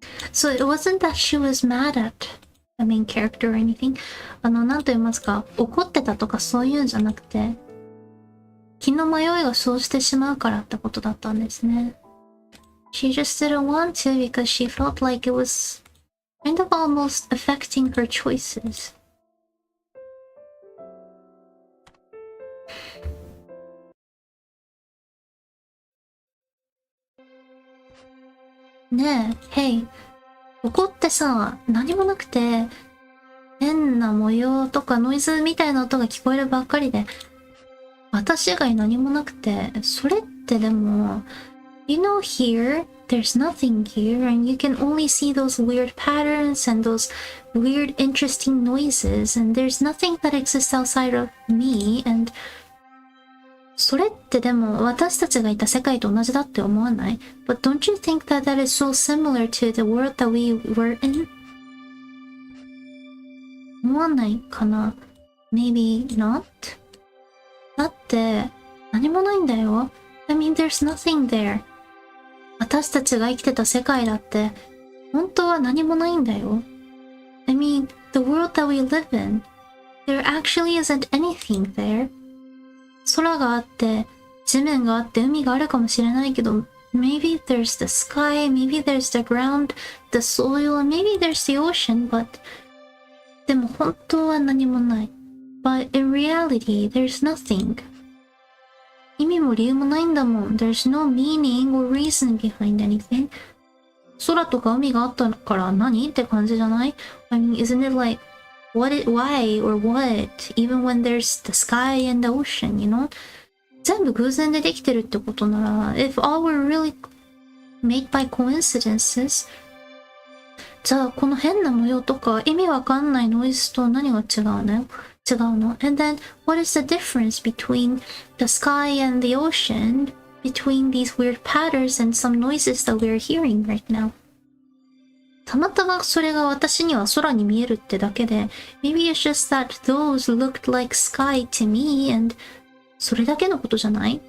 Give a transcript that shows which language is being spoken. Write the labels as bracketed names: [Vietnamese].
[English] So it wasn't that she was mad at the main character or anything. [Japanese] なんと言いますか、怒ってたとかそういうんじゃなくて、気の迷いが生じてしまうからってことだったんですね。 [English] She just didn't want to because she felt like it was kind of almost affecting her choices. [Japanese] ねえ、Hey、怒ってさ、何もなくて、変な模様とかノイズみたいな音が聞こえるばっかりで、私以外何もなくて、それってでも、 [English] You know here, there's nothing here, and you can only see those weird patterns and those weird interesting noises, and there's nothing that exists outside of me, and [Japanese] それってでも私たちがいた世界と同じだって思わない？ [English] But don't you think that that is so similar to the world that we were in? [Japanese] 思わないかな？ [English] Maybe not? [Japanese] だって何もないんだよ。 [English] I mean, there's nothing there. [Japanese] 私たちが生きてた世界だって本当は何もないんだよ。 [English] I mean, the world that we live in, there actually isn't anything there. [Japanese] 空があって、地面があって、海があるかもしれないけど、 [English] maybe there's the sky, maybe there's the ground, the soil, and maybe there's the ocean, but [Japanese] でも本当は何もない。 [English] But in reality, there's nothing. [Japanese] 意味も理由もないんだもん。 [English] There's no meaning or reason behind anything. [Japanese] 空とか海があったから何って感じじゃない？ [English] I mean, isn't it like why or what, even when there's the sky and the ocean, you know? [Japanese] 全部偶然でできてるってことなら、 [English] if all were really made by coincidences, [Japanese] じゃあこの変な模様とか意味わかんないノイズと何が違うの？ [English] And then, what is the difference between the sky and the ocean, between these weird patterns and some noises that we're hearing right now? [Japanese] たまたまそれが私には空に見えるってだけで、 [English] maybe it's just that those looked like sky to me, and [Japanese] それだけのことじゃない？